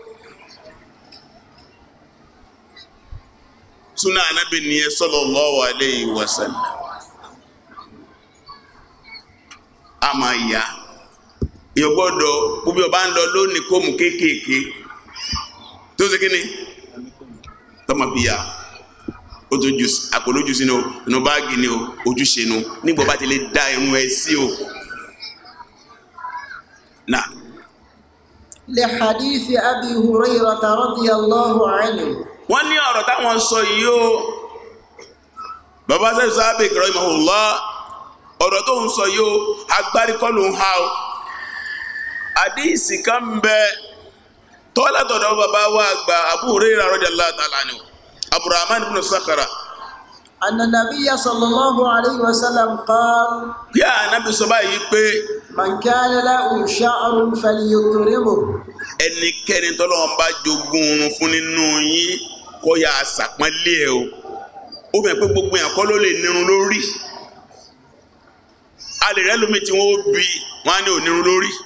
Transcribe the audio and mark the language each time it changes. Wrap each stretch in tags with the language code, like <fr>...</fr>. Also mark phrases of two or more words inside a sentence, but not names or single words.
<yo>súnà Ànábì nìyẹn</yo> <ar>صلى الله عليه وسلم</ar> <yo>a máa yá èèyàn gbọ́dọ̀ gbogbo ọba ń lọ lónìí kó mú kéékèèké tó ṣe kíni tọmọ fi yá ó tó ju àpòlójú sínú inú báàgì ni o ojúṣe nu nígbà bá ti lè dá irun ẹ sí o náà.</yo> <ar>لحديث أبي هريرة رضي الله عنه.</ar> <yo>wọ́n ní ọ̀rọ̀ táwọn sọ yìí o bàbá sẹ́yìn sábẹ̀ rahimahullah ọ̀rọ̀ tó ń sọ yìí o agbárí kọ́ ló ń ha o àdíìsì kan ń bẹ tọ́látọ̀dọ̀ bàbá wa àgbà Abu Hurairah</yo> <ar>رضي الله تعالى عنه</ar> <yo>Abdurrahman ibn Sakhra</yo> <ar>أن النبي صلى الله عليه وسلم قال.</ar> <yo>bí Ànábì sọ báyìí pé</yo> <ar>من كان له شعر فليكرمه.</ar> <yo>ẹnikẹ́ni tọ́lọ́run bá jogún oorun fún nínú yín kó yá àṣàpọ́nlé ẹ o ó fẹ́ pé gbogbo yẹn kọ́ ló lè nírun lórí a lè rẹ́ lómi tí wọ́n bí wọ́n á ní onírun lórí</yo>